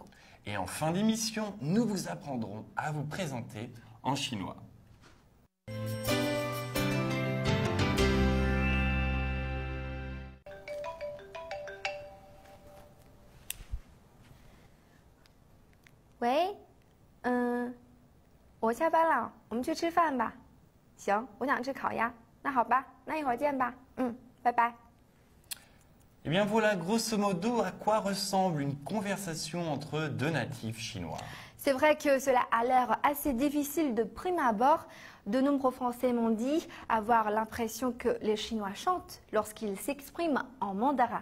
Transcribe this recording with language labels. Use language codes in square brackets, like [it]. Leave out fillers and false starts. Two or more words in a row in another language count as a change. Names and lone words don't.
[fr] Et en fin d'émission, nous vous apprendrons à vous présenter en chinois. Oui, [zh] 我下班了，我们去吃饭吧。行，我想吃烤鸭。那好吧，那一会儿见吧。拜拜。 [fr] Eh bien voilà grosso modo à quoi ressemble une conversation entre deux natifs chinois. C'est vrai que cela a l'air assez difficile de prime abord. De nombreux Français m'ont dit avoir l'impression que les Chinois chantent lorsqu'ils s'expriment en mandarin.